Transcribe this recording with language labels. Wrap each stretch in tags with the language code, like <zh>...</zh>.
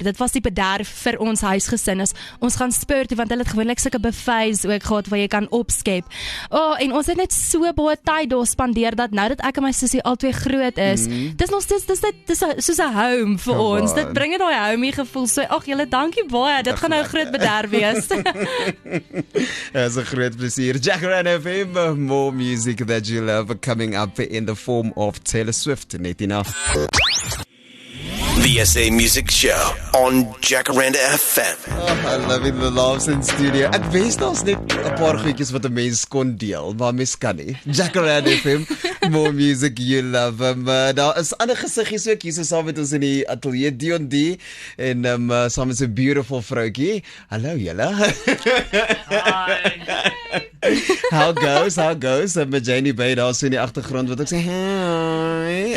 <af>Dit was die bederf vir ons huisgesin. Ons gaan spur toe want hulle het gewoonlik sulke buffets ook gehad waar jy kan opskep. En ons het net so baie tyd daar spandeer dat nou dat ek en my sussie albei groot is, dis nog steeds dis soos 'n home vir ons. Dit bring net daai homey gevoel. So ag julle dankie baie. Dit gaan nou 'n groot bederf wees. Dis 'n groot plesier.</af> <en>Jacaranda FM, more music that you love coming up in the form of Taylor Swift. Net enough. The SA Music Show on Jacaranda FM. I'm loving the laughs in studio.</en> <af>Ek wens daar's net 'n paar goedjies wat 'n mens kon deel, maar mens kan nie.</af> <en>Jacaranda FM, more music you love.</en> <af>Daar is ander gesiggies ook hier so saam met ons in die ateljee Dion D en saam met 'n beautiful vroutjie. Hallo julle.</af> <en>How goes?</en> <af>Met Janie Bay daar so in die agtergrond wat ek sê, hi.</af>